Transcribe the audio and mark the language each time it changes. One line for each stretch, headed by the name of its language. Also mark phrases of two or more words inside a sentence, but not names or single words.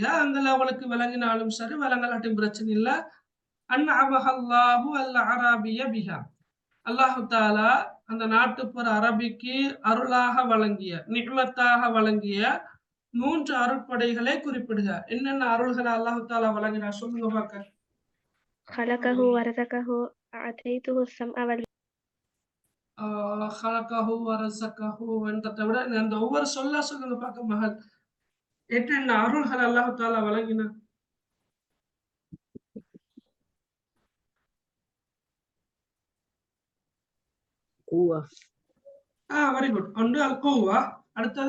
Tamil: அங்கல அவளுக்கு விளங்கினாலும் சரி, விளங்கலாட்டும் பிரச்சனை இல்ல.
Arabic: أنعم الله الأعرابي بها, الله تعالى
Tamil: அந்த நாட்டுப்புற அரபிக்கு அருளாக வழங்கிய, நிஅமத்தாக வழங்கிய மூன்று அருட்படைகளை குறிப்பிடுக. என்னென்ன அருள்களை
Arabic: الله تعالى
Tamil: வழங்கினா சொல்லுங்க பாக்க.
Arabic: خلقه ورزقه أعطيته السمع خلقه ورزقه
Tamil: என்றதை விட அந்த ஒவ்வொரு சொல்லுங்க பாக்க மகள். என்னென்ன அருள்கள்
Arabic: الله تعالى
Tamil: வழங்கினா? கூவா.
English: very good.
Tamil: ஒன்று
Arabic: القوة,
Tamil: அடுத்தது